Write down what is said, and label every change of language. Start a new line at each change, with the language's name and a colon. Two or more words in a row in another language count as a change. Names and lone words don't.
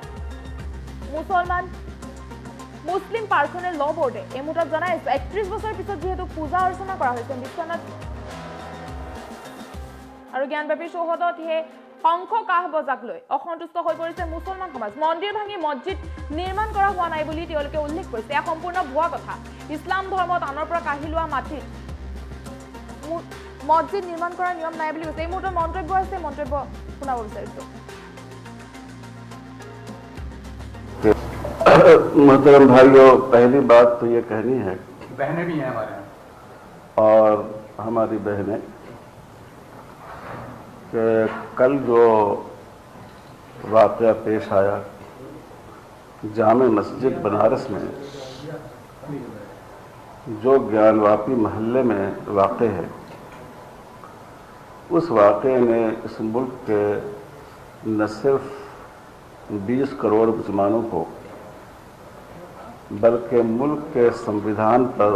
Assamese: মুছলিম পাৰ্চনেল ল বৰ্ডে এই মুহূৰ্তত জনাইছে 31 বছৰৰ পিছত যিহেতু পূজা অৰ্চনা কৰা হৈছে বিশ্বনাথ আৰু জ্ঞানব্যাপীৰ চৌহদত সেই শংখ কাঁহ বজাক লৈ অসন্তুষ্ট হৈ পৰিছে মুছলমান সমাজ মন্দিৰ ভাঙি মছজিদ নিৰ্মাণ কৰা হোৱা নাই বুলি তেওঁলোকে উল্লেখ কৰিছে এয়া সম্পূৰ্ণ ভুৱা কথা ইছলাম ধৰ্মত আনৰ পৰা কাঢ়ি লোৱা মাটিত মছজিদ নিৰ্মাণ কৰাৰ নিয়ম নাই বুলি কৈছে এই মুহূৰ্তত মন্তব্য আছে মন্তব্য শুনাব বিচাৰিছো
Hindi: मोहतरम भाइयों पहली बात तो ये कहनी है बहनें भी हैं हमारे यहाँ और हमारी बहनें कि कल जो वाक़या पेश आया जामे मस्जिद बनारस में जो ज्ञानवापी महल्ले में वाक़ है उस वाक़े ने इस मुल्क के न सिर्फ 20 करोड़ मुसलमानों को बल्कि मुल्क के संविधान पर